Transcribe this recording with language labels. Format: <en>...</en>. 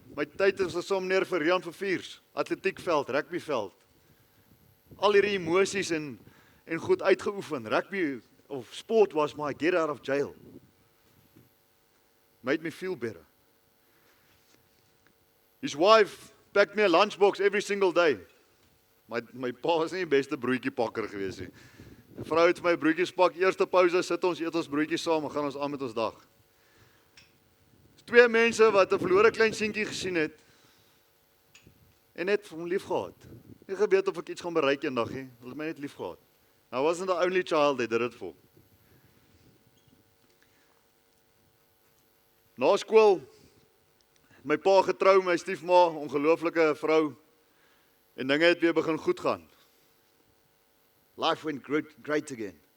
<af>My tyd is gesom neer vir Jan Verviers, atletiekveld, rugbyveld. Al hierdie emosies en goed uitgeoefen. Rugby of sport was my</af> <en>get out of jail. Made me feel better. His wife packed me a lunchbox every single day.</en> <af>My pa was nie die beste broodjiepakker gewees nie. Die vrou het vir my broodjies pak, eerste pouse sit ons, eet ons broodjies saam en gaan ons aan met ons dag. Twee mense wat 'n verlore klein seentjie gesien het en net hom lief gehad. Nie geweet of ek iets gaan bereik eendag nie. Hulle het my net lief gehad.</af> <en>I wasn't the only child they did it for.</en> <af>Na skool, my pa getrou, my stiefma, ongelooflike vrou, en dinge het weer begin goed gaan.</af> <en>Life went great again.</en>